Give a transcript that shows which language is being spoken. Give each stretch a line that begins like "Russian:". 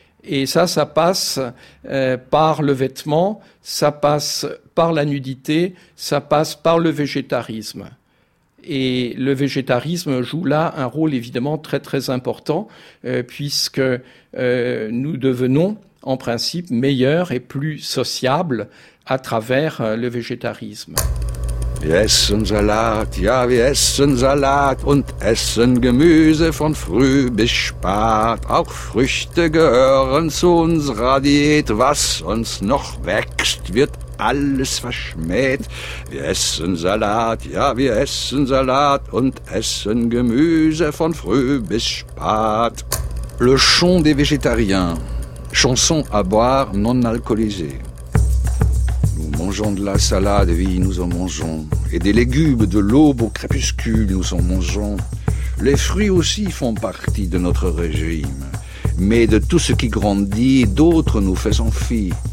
French: Et ça, ça passe par le vêtement, ça passe par la nudité, ça passe par le végétarisme. Et le végétarisme joue là un rôle évidemment très très important, puisque nous devenons en principe meilleurs et plus sociables à travers le végétarisme.
German: Wir essen Salat, ja, wir essen Salat und essen Gemüse von früh bis spät. Auch Früchte gehören zu unserer Diät. Was uns noch wächst, wird alles verschmäht. Wir essen Salat, ja, wir essen Salat und essen Gemüse von früh bis spät.
French: Le chant des végétariens. Chanson à boire non alcoolisée. Mangeons de la salade, oui, nous en mangeons. Et des légumes de l'aube au crépuscule, nous en mangeons. Les fruits aussi font partie de notre régime. Mais de tout ce qui grandit, d'autres nous faisons fi.